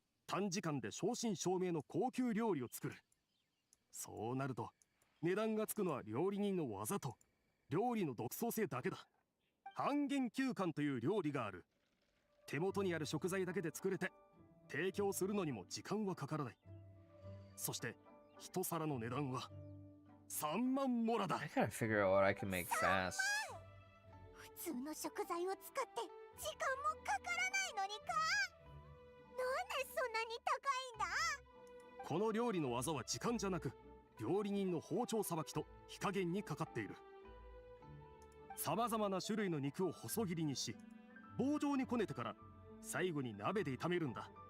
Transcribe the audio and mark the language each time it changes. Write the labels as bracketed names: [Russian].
[Japanese] 短時間で正真正銘の高級料理を作る。そうなると値段がつくのは料理人の技と料理の独創性だけだ。半減休館という料理がある。手元にある食材だけで作れて提供するのにも時間はかからない。そして一皿の値段は3万モラだ。 [English] I gotta figure out what I can make fast. [Japanese] 普通の食材を使って時間もかからないのにか？なんでそんなに高いんだ？この料理の技は時間じゃなく料理人の包丁さばきと火加減にかかっている。さまざまな種類の肉を細切りにし棒状にこねてから最後に鍋で炒めるんだ。